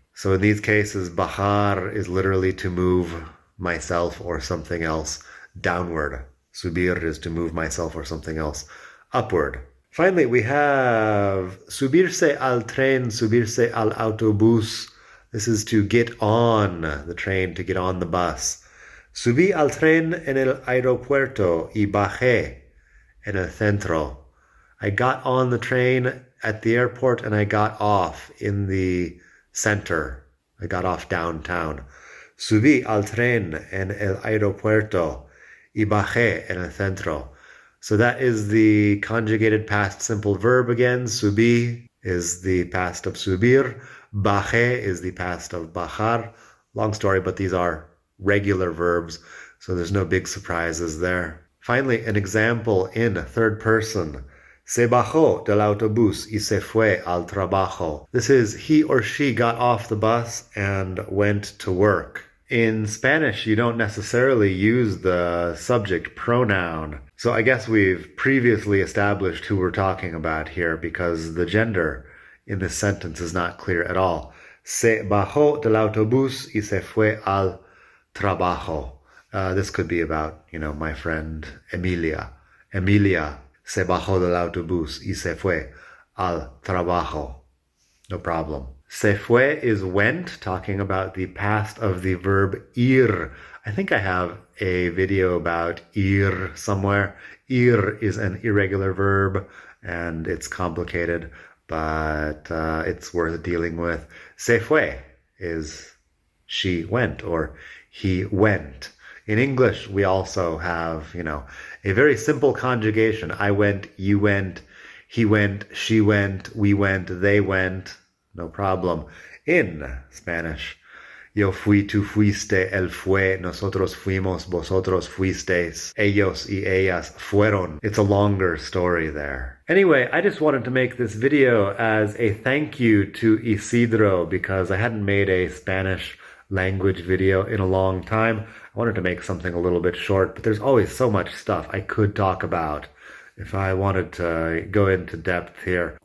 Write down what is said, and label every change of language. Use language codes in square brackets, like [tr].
[en] So in these cases, bajar is literally to move myself or something else downward. Subir is to move myself or something else upward. Finally, we have [es] subirse al tren, subirse al autobús. [en] This is to get on the train, to get on the bus. [es] Subí al tren en el aeropuerto y bajé en el centro. [en] I got on the train at the airport and I got off in the center. I got off downtown. [es] Subí al tren en el aeropuerto y bajé en el centro. [en] So that is the conjugated past simple verb again. Subí is the past of subir. Bajé is the past of bajar. Long story, but these are regular verbs, so there's no big surprises there. Finally, an example in third person. [es] Se bajó del autobús y se fue al trabajo. [en] This is he or she got off the bus and went to work. In Spanish, you don't necessarily use the subject pronoun. So I guess we've previously established who we're talking about here because the gender in this sentence is not clear at all. [es] Se bajó del autobús y se fue al trabajo. [en] This could be about, my friend Emilia. [es] Emilia se bajó del autobús y se fue al trabajo. [en] No problem. [es] Se fue [en] is went, talking about the past of the verb ir. I think I have a video about ir somewhere. Ir is an irregular verb, and it's complicated, but it's worth dealing with. [es] Se fue [en] is she went, or he went. In English, we also have, a very simple conjugation. I went, you went, he went, she went, we went, they went. No problem. In Spanish, [es] yo fui, tú fuiste, él fue, nosotros fuimos, vosotros fuisteis, ellos y ellas fueron. [en] It's a longer story there. Anyway, I just wanted to make this video as a thank you to Isidro because I hadn't made a Spanish language video in a long time. I wanted to make something a little bit short, but there's always so much stuff I could talk about if I wanted to go into depth here.